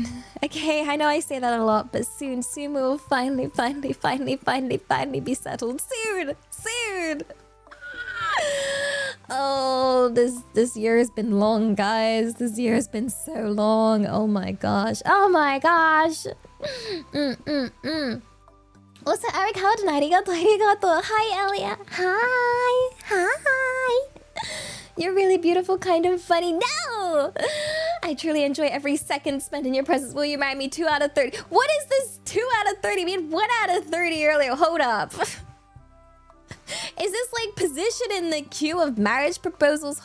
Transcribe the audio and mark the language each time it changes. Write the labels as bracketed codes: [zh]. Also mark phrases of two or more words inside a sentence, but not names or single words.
[en] Okay, I know I say that a lot, but soon we will finally be settled. Soon. Oh, this year has been long, guys. This year has been so long. Oh my gosh. Also, Eric, how did arigato. Hi, Elia. Hi. You're really beautiful, kind of funny. No! I truly enjoy every second spent in your presence. Will you marry me? 2 out of 30. What is this 2 out of 30 mean? 1 out of 30 earlier. Hold up. Is this like position in the queue of marriage proposals?